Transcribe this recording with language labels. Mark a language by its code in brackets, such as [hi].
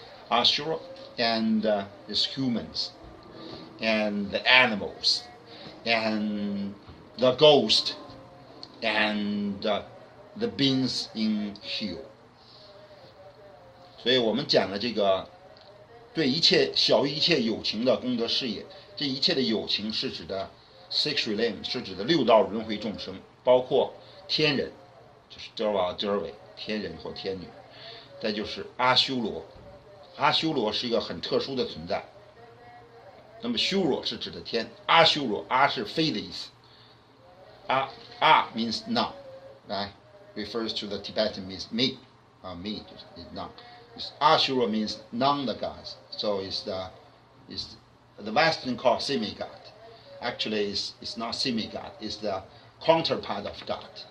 [en] Ashura, and it's humans, and the animals, and the ghost, and the beings in hell. [zh] 所以我们讲了这个对一切小于一切有情的功德事业，这一切的有情是指的 [en] 6 realms， [zh] 是指的6道轮回众生，包括天人，就是 Dharma 天人或天女，再就是阿修罗。阿修罗是一个很特殊的存在。那么修罗是指的天，阿修罗，阿是非的意思，阿 [en] means none, right? Refers to the Tibetan means me, me is none. Ashura means none the gods, so is the Western called semi-god. Actually, it's not semi-god, it's the counterpart of God.